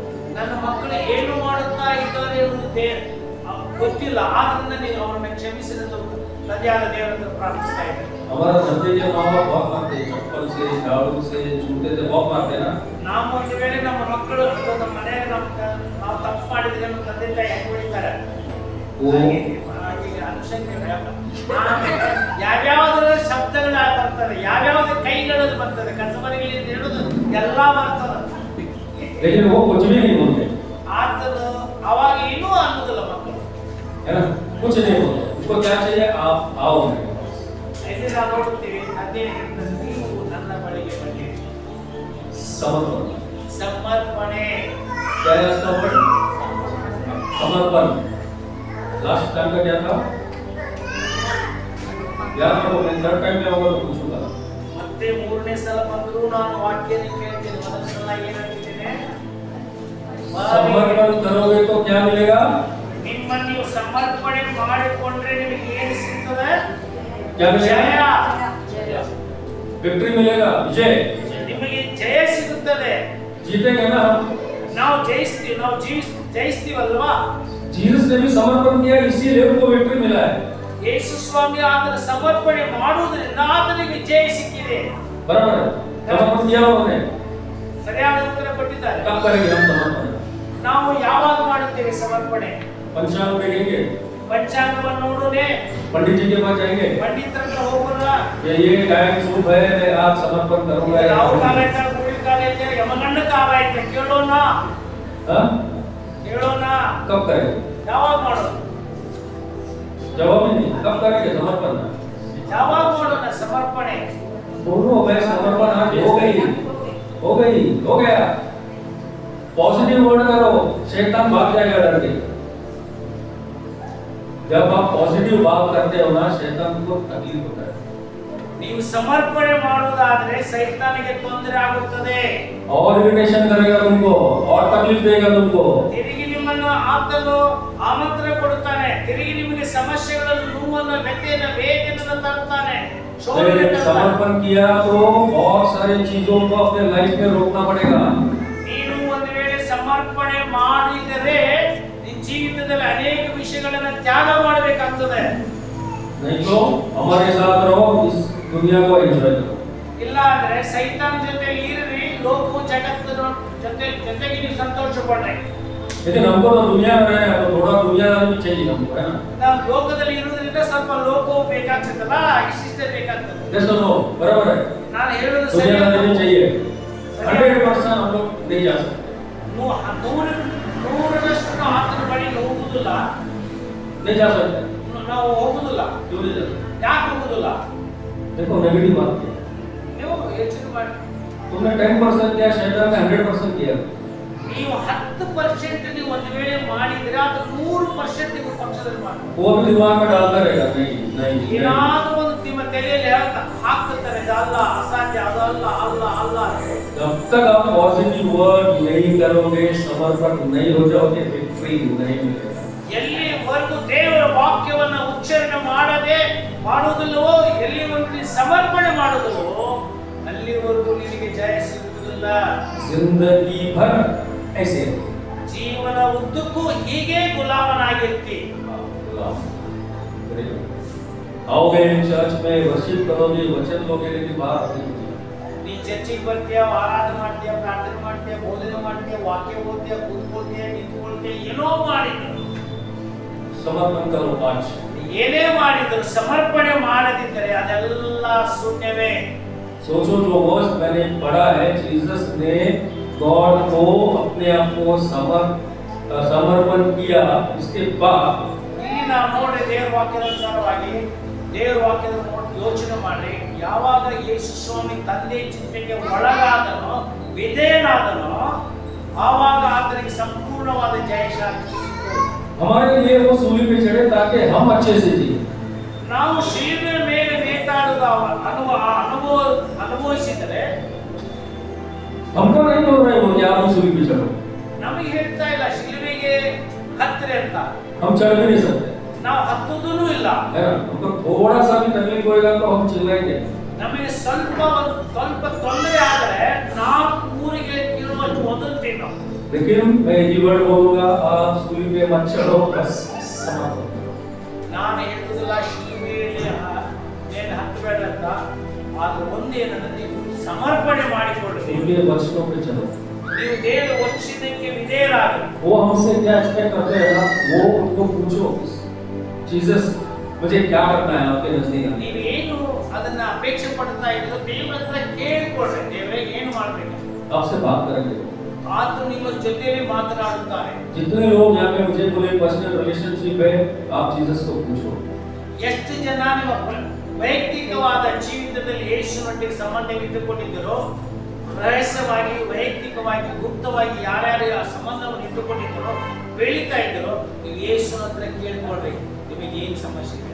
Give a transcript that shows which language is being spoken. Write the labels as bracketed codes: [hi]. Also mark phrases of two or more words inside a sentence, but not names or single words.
[kn] ನನ್ನ ಮಕ್ಕಳು ಏನು ಮಾಡುತ್ತಾ ಇದ್ದಾರೆ ಎನ್ನುವುದು ಗೊತ್ತಿಲ್ಲ, ಆದ್ರಿಂದ ನೀವು ಅವರನ್ನು ಕ್ಷಮಿಸಿದ ತಂದೆಯಾದ ದೇವರನ್ನು ಪ್ರಾರ್ಥಿಸ್ತಾ ಇದ್ದಾರೆ. [hi] हमारा बच्चे के माँ बाप बहुत मारते हैं, चप्पल से, झाड़ू से, जूते से बहुत मारते हैं ना। [kn] ನಾವು ಒಂದು ವೇಳೆ ನಮ್ಮ ಮಕ್ಕಳು ನಮ್ಮ ಮನೆಯಲ್ಲಿ ನಾವು ತಪ್ಪು ಮಾಡಿದ್ರೆ ನಮ್ಮ ತಂದೆ ತಾಯಿ ಹೆಂಗ್ ಹೊಡಿತಾರೆ, ಅನುಸಂಖ್ಯೆ ಯಾವ್ಯಾವ್ದ್ರ ಶಬ್ದಗಳ ಬರ್ತದೆ, ಯಾವ್ಯಾವ್ದು ಕೈಗಳಲ್ಲಿ ಬರ್ತದೆ, ಕಸಬರಿಗಳಿಂದ ಹಿಡಿದು ಎಲ್ಲಾ ಬರ್ತದೆ. [hi] लेकिन वो कुछ भी नहीं बोलते, [kn] ಆತನು ಅವಾಗ ಏನೂ ಅನ್ನೋದಿಲ್ಲ ಮಕ್ಕಳು, [hi] है ना, कुछ नहीं बोलते। उसको क्या चाहिए, आप आओ मेरे पास। [kn] ಇಲ್ಲಿ ನಾವು ನೋಡುತ್ತೀವಿ, ತಂದೆ ನೀವು ನನ್ನ ಬಳಿಗೆ ಬನ್ನಿ. [hi] समर्पण, [kn] ಸಮರ್ಪಣೆ. [hi] क्या है इसका वर्ड, समर्पण। [en] last time [hi] का क्या था, याद रखो, मैं [en] third time [hi] में होगा तो पूछूंगा। [kn] ಮತ್ತೆ ಮೂರನೇ ಸಲ ಬಂದರೂ ನಾನು ವಾಕ್ಯನ ಕೇಳ್ತೇನೆ. ಮೊದಲ ಸಲ ಏನಾಗ್ತಿದ್ದೇನೆ, [hi] समर्पण करोगे तो क्या मिलेगा, [kn] ನಿಮ್ಮನ್ನು ನೀವು ಸಮರ್ಪಣೆ ಮಾಡಿಕೊಂಡ್ರೆ ನಿಮಗೆ ಏನು ಸಿಗ್ತದೆ, [hi] क्या मिलेगा, [kn] ಜಯ. [hi] विक्ट्री मिलेगा, विजय। [kn] ನಿಮಗೆ ಜಯ ಸಿಗುತ್ತದೆ. [hi] जीतेंगे ना हम। [kn] ನಾವು ಜಯಿಸ್ತೀವಿ, ನಾವು ಜಯಿಸ್ತೀವಲ್ವಾ. [hi] जीसस ने भी समर्पण किया, इसीलिए उनको विक्ट्री मिला है। [kn] ಯೇಸು ಸ್ವಾಮಿ ಆತನ ಸಮರ್ಪಣೆ ಮಾಡುವುದರಿಂದ ಆತನಿಗೆ ಜಯ ಸಿಕ್ಕಿದೆ. [hi] बराबर है, समर्पण किया उन्होंने। [kn] ಸರಿಯಾದ ಉತ್ತರ ಕೊಟ್ಟಿದ್ದಾರೆ. [hi] कब करेंगे हम समर्पण, [kn] ನಾವು ಯಾವಾಗ ಮಾಡುತ್ತೇವೆ ಸಮರ್ಪಣೆ? [hi] पंचांग देखेंगे, [kn] ಪಂಚಾಂಗವನ್ನು ನೋಡೋಣ, [hi] पंडित जी के पास जाएंगे, [kn] ಪಂಡಿತರ ಹತ್ರ ಹೋಗೋಣ, [hi] ये टाइम शुभ है, आप समर्पण करूंगा, [kn] ರಾಹು ಕಾಲ ಐತೆ, ಗುಳಿ ಕಾಲ ಐತೆ, ಯಮಗಂಡ ಕಾಲ ಐತೆ, ಕೇಳೋಣ, [hi] हाँ? [kn] ಕೇಳೋಣ. [hi] कब करेंगे, [kn] ಯಾವಾಗ ಮಾಡೋದು? [hi] जवाब ही नहीं, कब करेंगे समर्पण, [kn] ಯಾವಾಗ ಮಾಡೋಣ ಸಮರ್ಪಣೆ? [hi] दोनों में समर्पण आज हो गई, हो गया। [en] positive word [hi] करो, शैतान भाग जाएगा डर के। जब आप पॉजिटिव बात करते हो ना, शैतान को तकलीफ होता है, [kn] ನೀವು ಸಮರ್ಪಣೆ ಮಾಡುವುದಾದ್ರೆ ಸೈತಾನಿಗೆ ತೊಂದರೆ ಆಗುತ್ತದೆ. [hi] और इरिटेशन करेगा तुमको, और तकलीफ देगा तुमको। [kn] ತಿರುಗಿ ನಿಮ್ಮನ್ನು ಆತನು ಆಮಂತ್ರಣ ಕೊಡುತ್ತಾನೆ, ತಿರುಗಿ ನಿಮಗೆ ಸಮಸ್ಯೆಗಳನ್ನು, ನೋವನ್ನು, ವ್ಯಥೆಯನ್ನು, ವೇದನೆಯನ್ನು ತರುತ್ತಾನೆ, ಶೋಧನೆ ತರುತ್ತಾನೆ. [hi] समर्पण किया तो बहुत सारी चीजों को अपने लाइफ में रोकना पड़ेगा। [kn] ನೀನು ಒಂದು ವೇಳೆ ಸಮರ್ಪಣೆ ಮಾಡಿದರೆ ನಿನ್ನ ಜೀವಿತದಲ್ಲಿ ಅನೇಕ ವಿಷಯಗಳನ್ನು ತ್ಯಾಗ ಮಾಡಬೇಕಾಗ್ತದೆ. [hi] नहीं तो हमारे साथ रहो, इस दुनिया को एंजॉय करो। [kn] ಇಲ್ಲ ಅಂದ್ರೆ ಸೈತಾನ್ ಜೊತೆಲಿ ಇರ್ರಿ, ಲೋಕವು ಜಗತ್ತಿನ ಜೊತೆಗೆ ನೀವು ಸಂತೋಷ ಪಡ್ರಿ. [hi] लेकिन हमको तो दुनिया में रहना है, तो थोड़ा दुनियादारी भी चाहिए हमको, है ना। [kn] ನಾವು ಲೋಕದಲ್ಲಿ ಇರುವುದರಿಂದ ಸ್ವಲ್ಪ ಲೋಕವು ಬೇಕಾಗ್ತದಲ್ಲ, ಇಷ್ಟಿಷ್ಟೇ ಬೇಕಾಗ್ತದೆ. [hi] जैसे नो बराबर है, [kn] ನಾನು ಹೇಳೋದು ಸರಿ. [hi] दुनियादारी भी चाहिए। 100% हम लोग नहीं जा सकते, [kn] ನೂರರಷ್ಟು ನಾವು ಆತನ ಬಳಿಗೆ ಹೋಗುವುದಿಲ್ಲ, [hi] नहीं जा सकते। [kn] ನಾವು ಹೋಗುವುದಿಲ್ಲ. [hi] क्यों नहीं जा सकते, [kn] ಯಾಕೆ ಹೋಗುವುದಿಲ್ಲ? [hi] देखो नेगेटिव बात की, [kn] ನೀವು ಯೋಚನೆ ಮಾಡಿ, [hi] तुमने 10% किया, शैतान ने 100% किया। [kn] ನೀವು 10% ನೀವು ಒಂದು ವೇಳೆ ಮಾಡಿದ್ರೆ ಅದು 100% ನೀವು ಪಕ್ಷದಲ್ಲಿ ಮಾಡ್ತೀರಿ. [hi] वो भी दिमाग में डालता रहेगा, नहीं [kn] ಏನಾದರೂ ಒಂದು ನಿಮ್ಮ ತಲೆಯಲ್ಲಿ ಹಾಕ್ತಾರೆ, ಅದಲ್ಲ, ಅಸಾಧ್ಯ, ಅದಲ್ಲ, ಅಲ್ಲ, ಅಲ್ಲ. [hi] जब तक आप [en] positive word [hi] नहीं करोगे, समर्पण नहीं हो जाओगे, विक्ट्री नहीं मिलेगा। [kn] ಎಲ್ಲಿವರೆಗೂ ದೇವರ ವಾಕ್ಯವನ್ನ ಉಚ್ಚಾರಣೆ ಮಾಡುವುದಿಲ್ಲವೋ, ಎಲ್ಲಿವರೆಗೂ ನೀನು ಸಮರ್ಪಣೆ ಮಾಡುವುದಿಲ್ಲವೋ, ಅಲ್ಲಿವರೆಗೂ ನಿನಗೆ ಜಯ ಸಿಗುವುದಿಲ್ಲ. [hi] जिंदगी भर ऐसे [kn] ಜೀವನ ಉದ್ದಕ್ಕೂ ಹೀಗೆ ಗುಲಾಮನಾಗಿರ್ತಿ. [hi] आओगे चर्च में वर्शिप करोगे, वचन लोगे, लेकिन बाहर नहीं। [kn] ನೀ ಚರ್ಚಿಗೆ ಬರ್ತೀಯ, ಆರಾಧನೆ ಮಾಡ್ತೀಯ, ಪ್ರಾರ್ಥನೆ ಮಾಡ್ತೀಯ, ಬೋಧನೆ ಮಾಡ್ತೀಯ, ವಾಕ್ಯ ಓದ್ತೀಯ, ಕೂತ್ಕೊಳ್ತೀಯ, ನಿಂತ್ಕೊಳ್ತೀಯ, ಏನೋ ಮಾಡಿದ್ರು [hi] समर्पण करो आज। [kn] ಏನೇ ಮಾಡಿದ್ರು ಸಮರ್ಪಣೆ ಮಾಡದಿದ್ದರೆ ಅದೆಲ್ಲ ಶೂನ್ಯವೇ. [hi] सोचो जो वर्ष मैंने पढ़ा है, जीसस ने गॉड को अपने आप को समर्पण किया, उसके बाद [kn] ಇಲ್ಲಿ ನಾವು ನೋಡಿ ದೇವರ ವಾಕ್ಯದ ಅನುಸಾರವಾಗಿ ದೇವರ ವಾಕ್ಯದ ನೋಡಿ ಯೋಚನೆ ಮಾಡಿ, ಯಾವಾಗ ಯೇಸು ಸ್ವಾಮಿ ತಂದೆ ಚಿಂತೆಗೆ ಒಳಗಾದನೋ, ವಿಧೇಯನಾದನೋ, ಆವಾಗ ಆತನಿಗೆ ಸಂಪೂರ್ಣವಾದ ಜಯಶಾಂತಿ. [hi] हमारे लिए वो सूली पे चढ़े ताकि हम अच्छे से जिए। [kn] ನಾವು ಶಿಲುಬೆ ಮೇಲೆ ನೇತಾಡುವ ಅನುಭವಿಸಿದರೆ [hi] हमको नहीं बोल रहे वो कि आप सूली पे चढ़ो, [kn] ನಮಗೆ ಹೇಳ್ತಾ ಇಲ್ಲ ಶಿಲುಬೆಗೆ ಹತ್ತಿರ ಅಂತ. [hi] हम चढ़ भी नहीं सकते, [kn] ನಾವು ಹತ್ತುದೂ ಇಲ್ಲ. [hi] है ना? हमको थोड़ा सा भी तकलीफ होएगा तो हम चिल्लाएंगे। [kn] ನಮಗೆ ಸ್ವಲ್ಪ ತೊಂದರೆ ಆದರೆ 4 ಕಿಲೋಮೀಟರ್ ಓದುತ್ತೀವಿ ನಾವು. [hi] लेकिन मैं ये वर्ड बोलूंगा, आप सूली पे मत चढ़ो, बस समाप्त। [kn] ನಾನು ಹೇಳುವುದಿಲ್ಲ ಶಿಲುಬೆಯಲ್ಲಿ ಏನು ಹತ್ತಬೇಡ ಅಂತ, ಆದ್ರೆ ಒಂದೇನಂದ್ರೆ ನೀವು ಸಮರ್ಪಣೆ ಮಾಡಿಕೊಳ್ಳಿ. [hi] सूली के वचनों पे चलो। [kn] ನೀವು ದೇವರ ವಚನಕ್ಕೆ ವಿಧೇಯರಾಗಿ. [hi] वो हमसे क्या एक्सपेक्ट करते हैं ना, वो उनको पूछो, जीसस मुझे क्या करना है आपके नजदीक? [kn] ನೀವೇನು ಅದನ್ನ ಅಪೇಕ್ಷೆ ಪಡ್ತಾ ಇದ್ದೀರೋ ದೇವರ ಹತ್ರ ಕೇಳಿಕೊಳ್ಳಿ, ದೇವರೇ ಏನು ಮಾಡಬೇಕು. [hi] आपसे बात करेंगे। [kn] ಆತನು ನಿಮ್ಮ ಜೊತೆಯಲ್ಲಿ ಮಾತನಾಡುತ್ತಾನೆ. [hi] जितने लोग यहाँ पे मुझे बोले [en] personal relationship [hi] है, आप जीसस को पूछो। [kn] ಎಷ್ಟು ಜನ ನಿಮ್ಮ ವೈಯಕ್ತಿಕವಾದ ಜೀವಿತದಲ್ಲಿ ಯೇಸುನೊಟ್ಟಿಗೆ ಸಂಬಂಧವಿಟ್ಟುಕೊಂಡಿದ್ದರೋ, ರಹಸ್ಯವಾಗಿ, ವೈಯಕ್ತಿಕವಾಗಿ, ಗುಪ್ತವಾಗಿ ಯಾರ್ಯಾರು ಆ ಸಂಬಂಧವನ್ನು ಇಟ್ಟುಕೊಂಡಿದ್ದರೋ, ಬೆಳೀತಾ ಇದ್ದರೋ, ನೀವು ಯೇಸುನ ಹತ್ರ ಕೇಳಿಕೊಳ್ಳ್ರಿ, ನಿಮಗೆ ಏನು ಸಮಸ್ಯೆ ಇದೆ.